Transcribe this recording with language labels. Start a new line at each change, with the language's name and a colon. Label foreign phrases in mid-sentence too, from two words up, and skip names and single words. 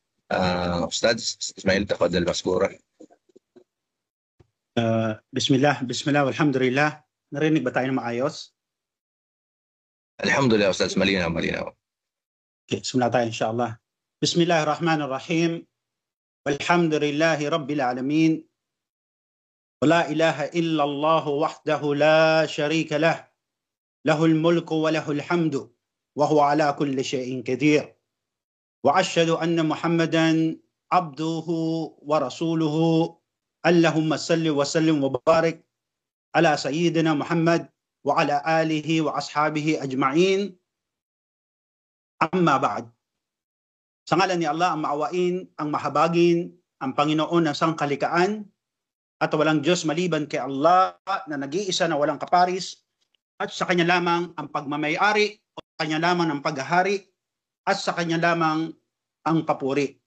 Arabic: أستاذ إسماعيل تفضل مشكورا. بسم الله، والحمد لله.
Filipino: Narinig ba tayo na maayos? Alhamdulillah Ustaz, malinaw. Okay, simula tayo insyaAllah.
Arabic: بسم الله الرحمن الرحيم. والحمد لله رب العالمين. ولا إله إلا الله وحده لا شريك له. له الملك وله الحمد. وهو على كل شيء قدير. وأشهد أن محمدا عبده ورسوله. اللهم صل وسلم وبارك على سيدنا محمد وعلى آله وأصحابه أجمعين. أما بعد.
Filipino: Sa ngalan ni Allah, ang maawain, ang mahabagin, ang Panginoon ng sangkalikaan, at walang Diyos maliban kay Allah na nag-iisa na walang kaparis, at sa Kanya lamang ang pagmamayari, o sa Kanya lamang ang paghahari, at sa Kanya lamang ang papuri.